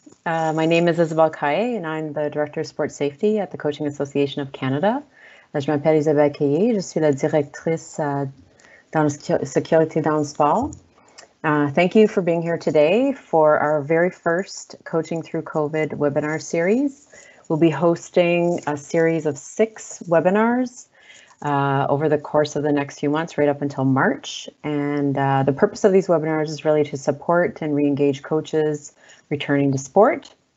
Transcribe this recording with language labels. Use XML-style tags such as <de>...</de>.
<en>My name is Isabelle Caillé and I'm the Director of Sports Safety at the Coaching Association of Canada.</en> <fr>Je m'appelle Isabelle Caillé, je suis la directrice dans la sécurité dans le sport.</fr> <en>Thank you for being here today for our very first Coaching Through COVID webinar series. We'll be hosting a series of 6 webinars over the course of the next few months, right up until March. And the purpose of these webinars is really to support and re-engage coaches returning to sport.</en>